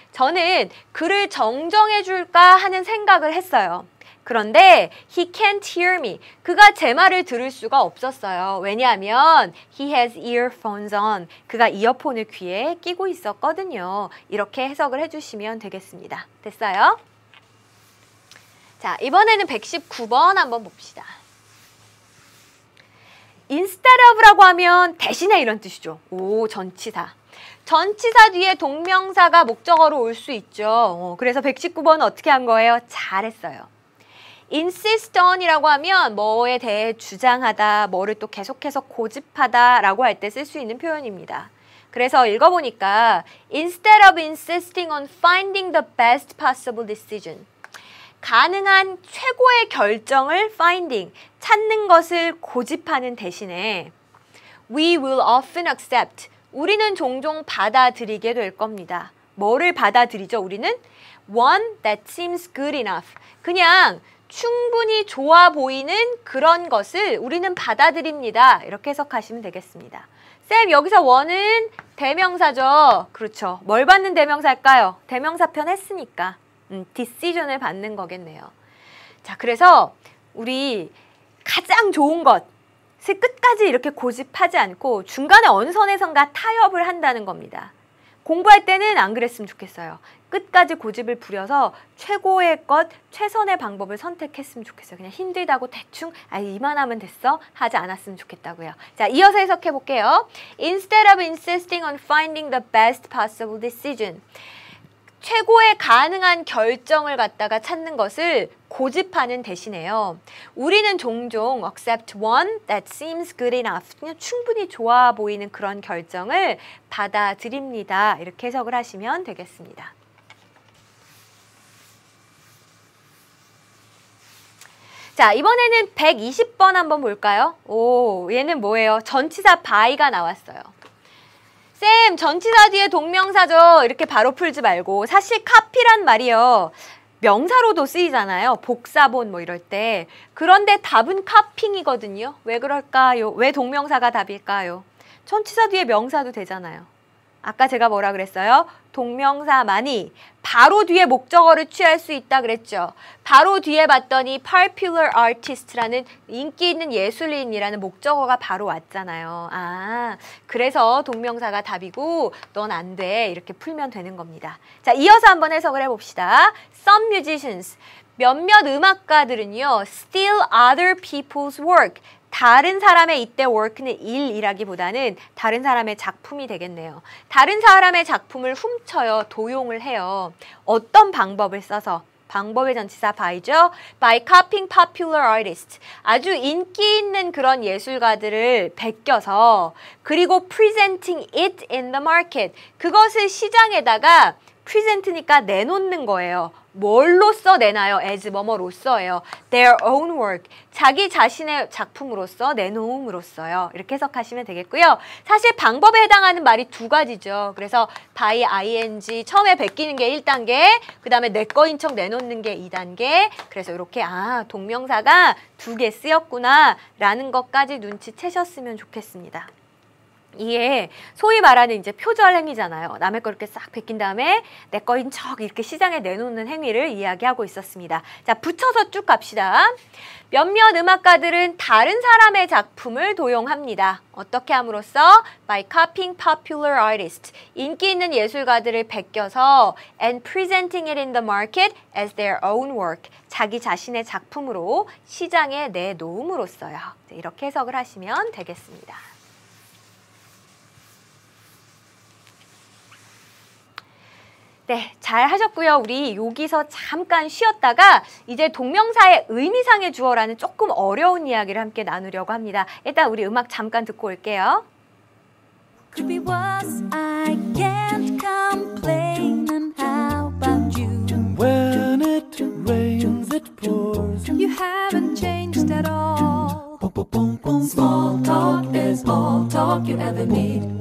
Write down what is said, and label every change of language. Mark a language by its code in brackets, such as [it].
[ko] 저는 그를 정정해줄까 하는 생각을 했어요. 그런데 [en] he can't hear me. [ko] 그가 제 말을 들을 수가 없었어요. 왜냐하면 [en] he has earphones on. [ko] 그가 이어폰을 귀에 끼고 있었거든요. 이렇게 해석을 해주시면 되겠습니다. 됐어요? 자, 이번에는 119번 한번 봅시다. instead of라고 하면 대신에 이런 뜻이죠. 오, 전치사. 전치사 뒤에 동명사가 목적어로 올 수 있죠. 그래서 119번은 어떻게 한 거예요? 잘했어요. insist on이라고 하면 뭐에 대해 주장하다, 뭐를 또 계속해서 고집하다 라고 할 때 쓸 수 있는 표현입니다. 그래서 읽어보니까 [en] Instead of insisting on finding the best possible decision. [ko] 가능한 최고의 결정을 finding, 찾는 것을 고집하는 대신에 [en] We will often accept. [ko] 우리는 종종 받아들이게 될 겁니다. 뭐를 받아들이죠, 우리는? [en] One that seems good enough. [ko] 그냥 충분히 좋아 보이는 그런 것을 우리는 받아들입니다. 이렇게 해석하시면 되겠습니다. 쌤, 여기서 one은 대명사죠. 그렇죠. 뭘 받는 대명사일까요? 대명사편 했으니까. decision을 받는 거겠네요. 자, 그래서 우리 가장 좋은 것을 끝까지 이렇게 고집하지 않고 중간에 어느 선에선가 타협을 한다는 겁니다. 공부할 때는 안 그랬으면 좋겠어요. 끝까지 고집을 부려서 최고의 것, 최선의 방법을 선택했으면 좋겠어요. 그냥 힘들다고 대충 이만하면 됐어? 하지 않았으면 좋겠다고요. 자, 이어서 해석해 볼게요. [en] Instead of insisting on finding the best possible decision. [ko] 최고의 가능한 결정을 갖다가 찾는 것을 고집하는 대신에요. 우리는 종종 [en] accept one that seems good enough. [ko] 그냥 충분히 좋아 보이는 그런 결정을 받아들입니다. 이렇게 해석을 하시면 되겠습니다. 자, 이번에는 120번 한번 볼까요? 오, 얘는 뭐예요? 전치사 by가 나왔어요. 쌤, 전치사 뒤에 동명사죠. 이렇게 바로 풀지 말고 사실 copy란 말이요. 명사로도 쓰이잖아요. 복사본 뭐 이럴 때. 그런데 답은 copying이거든요. 왜 그럴까요? 왜 동명사가 답일까요? 전치사 뒤에 명사도 되잖아요. 아까 제가 뭐라 그랬어요? 동명사만이 바로 뒤에 목적어를 취할 수 있다 그랬죠. 바로 뒤에 봤더니 popular artist라는 인기 있는 예술인이라는 목적어가 바로 왔잖아요. 아, 그래서 동명사가 답이고 넌 안 돼. 이렇게 풀면 되는 겁니다. 자, 이어서 한번 해석을 해봅시다. [en] Some musicians, [ko] 몇몇 음악가들은요, [en] steal other people's work. [ko] 다른 사람의 이때 work는 일이라기보다는 다른 사람의 작품이 되겠네요. 다른 사람의 작품을 훔쳐요. 도용을 해요. 어떤 방법을 써서? 방법의 전치사 by죠. [en] By copying popular artists. [ko] 아주 인기 있는 그런 예술가들을 베껴서 그리고 [en] presenting it in the market. [ko] 그것을 시장에다가 present니까 내놓는 거예요. 뭘로써 내나요? [en] as [ko] 뭐뭐로써예요. [en] their own work. [ko] 자기 자신의 작품으로서 내놓음으로써요. 이렇게 해석하시면 되겠고요. 사실 방법에 해당하는 말이 두 가지죠. 그래서 by ing 처음에 베끼는 게 1단계, 그 다음에 내 거인 척 내놓는 게 2단계. 그래서 이렇게 동명사가 두 개 쓰였구나 라는 것까지 눈치채셨으면 좋겠습니다. 이게 소위 말하는 이제 표절 행위잖아요. 남의 거 이렇게 싹 베낀 다음에 내 거인 척 이렇게 시장에 내놓는 행위를 이야기하고 있었습니다. 자, 붙여서 쭉 갑시다. 몇몇 음악가들은 다른 사람의 작품을 도용합니다. 어떻게 함으로써? [en] By copying popular artists. [ko] 인기 있는 예술가들을 베껴서 [en] and presenting it in the market as their own work. [ko] 자기 자신의 작품으로 시장에 내놓음으로써요. 이렇게 해석을 하시면 되겠습니다. 네, 잘 하셨고요. 우리 여기서 잠깐 쉬었다가 이제 동명사의 의미상의 주어라는 조금 어려운 이야기를 함께 나누려고 합니다. 일단 우리 음악 잠깐 듣고 올게요. [en] Could be worse, I can't complain. And how about you? When it rains, it pours. You haven't changed at all. Small talk is all talk you ever need.